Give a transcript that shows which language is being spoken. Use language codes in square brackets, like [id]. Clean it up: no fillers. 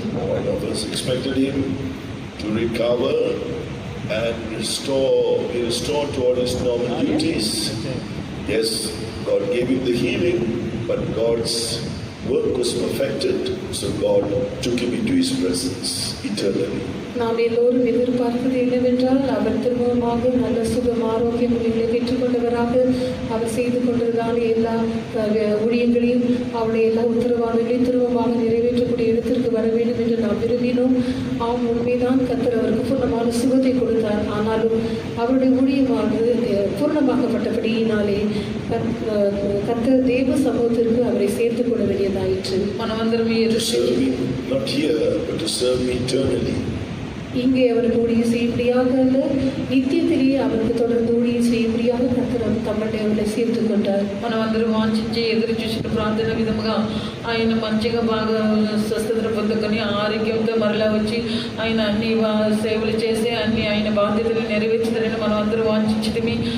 [en] All of us expected him to recover and be restored to all his normal duties. Yes, God gave him the healing, but God's work was perfected, so God took him into his presence eternally. [ta] நாம் எல்லோரும் எதிர்பார்ப்பது என்னவென்றால் அவர் திரும்பமாக நல்ல சுகம் ஆரோக்கியம் பெற்றுக்கொண்டவராக அவர் செய்து கொண்டதான எல்லா ஊழியங்களையும் அவருடைய எல்லா உத்தரவாதங்களையும் திரும்பமாக நிறைவேற்றக்கூடிய இடத்திற்கு வர வேண்டும் என்று நாம் விரும்பினோம். ஆம், உண்மைதான், கர்த்தர் அவருக்கு பூர்ணமான சுகத்தை கொடுத்தார். ஆனாலும் அவருடைய ஊழியமானது பூர்ணமாக்கப்பட்டபடியினாலே கர்த்தர் தேவ சமூகத்திற்கு அவரை சேர்த்துக் கொள்ள வேண்டியதாயிற்று. [te] మనమందరం [en] not here but to serve me eternally. [ta] இங்கே அவருக்கு ஊழியம் செய்யும்படியாக அல்ல, நித்தியத்திலேயே அவருக்கு தொடர்ந்து ஊழியம் செய்யும்படியாக கர்த்தர் தம்முடைய அவர்களை சேர்த்து கொண்டார். [te] మనం అందరం వాంఛించి ఎదురు చూసిన ప్రార్థన విధముగా ఆయన మంచిగా బాగా స్వస్థత పొందుకొని ఆరోగ్యంతో మరలా వచ్చి ఆయన అన్ని సేవలు చేసి అన్ని ఆయన బాధ్యతలు నెరవేర్చుతారని మనం అందరూ వాంఛించటమే.